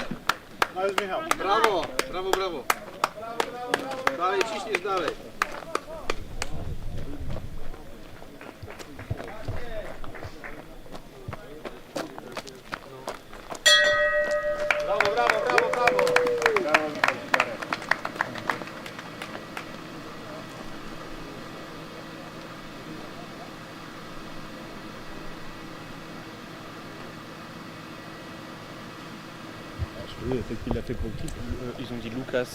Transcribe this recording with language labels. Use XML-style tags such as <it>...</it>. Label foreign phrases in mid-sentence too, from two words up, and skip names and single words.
<pl>No jest Michał. Brawo, brawo, brawo. Dalej, ciśniesz dalej. Brawo, brawo, brawo, brawo. Brawo,</pl> <fr>Oui, peut-être qu'il l'a fait pour le titre. Ils ont dit Lucas.</fr>